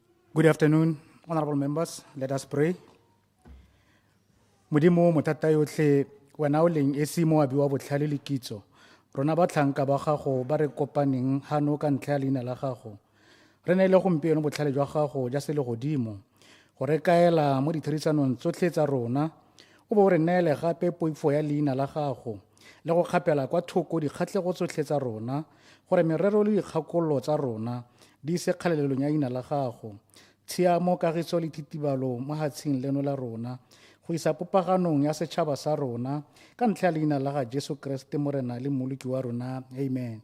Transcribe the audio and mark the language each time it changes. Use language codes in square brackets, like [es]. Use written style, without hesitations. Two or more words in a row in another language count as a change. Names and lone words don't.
[en] Good afternoon, honorable members. Let us pray. [tn] Modimo mothata yotlhe wena o leng esi mo abi wa botlhale le kitso. Rona ba tlhanka ba gago ba re kopaneng hano ka ntlha ya leina la gago. Re ne le gompieno botlhale jwa gago ja se le godimo. Go re kaela mo ditherisanong tsotlhe tsa rona. O bo re neele gape poifo ya leina la gago. Le go kgapela kwa thoko dikgatlego tsotlhe tsa rona gore merero le dikgakololo tsa rona di se kgalelelong ya leina la gago. Tshiamo kagiso le thitibalo mo hatsheng leno la rona go isa popaganong ya setšhaba sa rona ka ntlha ya leina la ga Jesu Kriste morena le mmoloki wa rona. Amen.